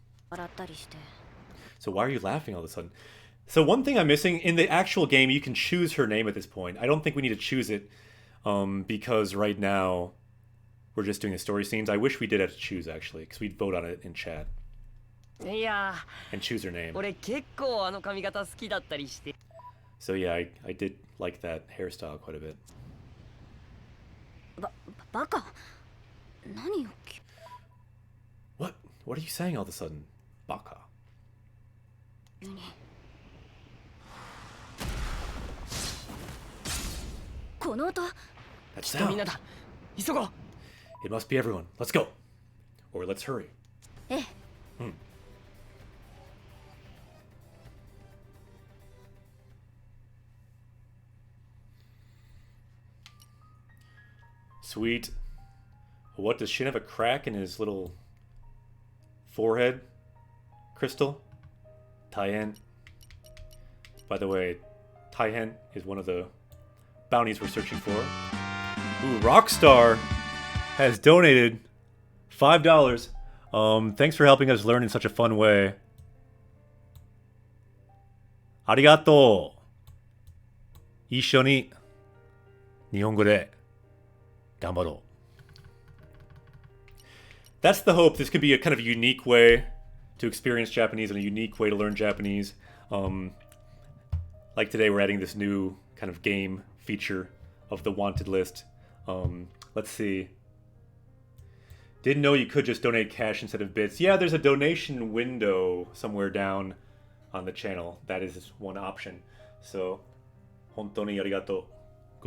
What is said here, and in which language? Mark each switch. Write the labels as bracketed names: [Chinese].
[Japanese] 笑ったりして。 [English] So why are you laughing all of a sudden? So one thing I'm missing, in the actual game, you can choose her name at this point. I don't think we need to choose it because right now we're just doing the story scenes. I wish we did have to choose, actually, because we'd vote on it in chat [Japanese] いや [English] and choose her name. [Japanese] 俺結構あの髪型好きだったりして。 [English] So yeah, I did like that hairstyle quite a bit. [Japanese] バカ。何よ。 [English] What? What are you saying all of a sudden? Baka. [Japanese] 急に。この音。 [English] That [Japanese] きっとみん [English] sound. [Japanese] なだ。急ごう。 [English] It must be everyone. Let's go. Or let's hurry. [Japanese] ええ。 [English] Sweet. What, does Shin have a crack in his little forehead? Crystal? Taihen. By the way, Taihen is one of the bounties we're searching for. Ooh, Rockstar has donated $5. Thanks for helping us learn in such a fun way. Arigato. [Japanese] 一緒に日本語で頑張ろう. [English] That's the hope. This could be a kind of unique way to experience Japanese and a unique way to learn Japanese. Like today, we're adding this new kind of game feature of the wanted list. Let's see. Didn't know you could just donate cash instead of bits. Yeah, there's a donation window somewhere down on the channel. That is one option. [Japanese] So, 本当にありがとう。